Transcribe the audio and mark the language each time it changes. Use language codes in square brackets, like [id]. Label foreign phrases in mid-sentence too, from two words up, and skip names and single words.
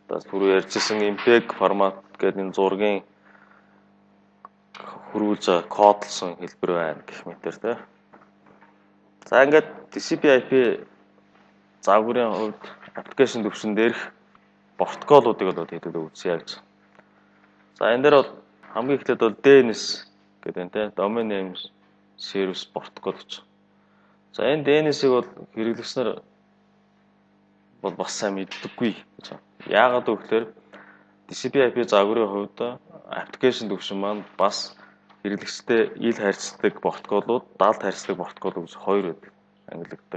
[mn] Одоо түрүү ярьжсэн MPEG формат гэдэг энэ зургийн хөрвүүлж байгаа кодлсон хэлбэр байна гэх мэтэр тийм. За ингээд TCP/IP загварын хувьд application төвшин дээрх протоколуудыг бол хэдэд үзье гэж. За энэ дээр бол хамгийн эхлээд бол DNS гэдэг энэ тийм [en] domain name service protocol [mn] гэж. За энэ DNS-ийг бол хэрэглэгч нар бол бас сайн мэддэггүй гэж. Яагаад гэвэл TCP/IP загварын хувьд application төвшин маань бас хэрэглэгчтэй ил харьцдаг протоколууд, далд харьцдаг протокол гэж хоёр байдаг. Ангилагддаг.